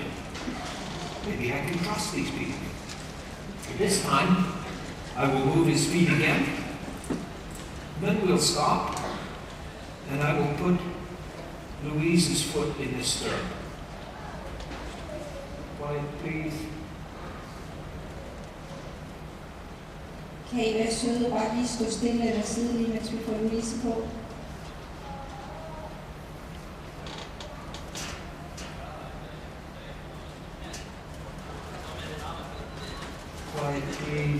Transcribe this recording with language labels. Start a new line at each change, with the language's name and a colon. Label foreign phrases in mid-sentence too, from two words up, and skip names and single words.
English: Maybe I can trust these people. This time, I will move his feet again. Then we'll stop, and I will put Louise's foot in the stirrup. Quiet, please.
Danish: Kan I være søde og bare lige stå stille eller sidde lige, mens vi får Louise på?
English: Quiet, please.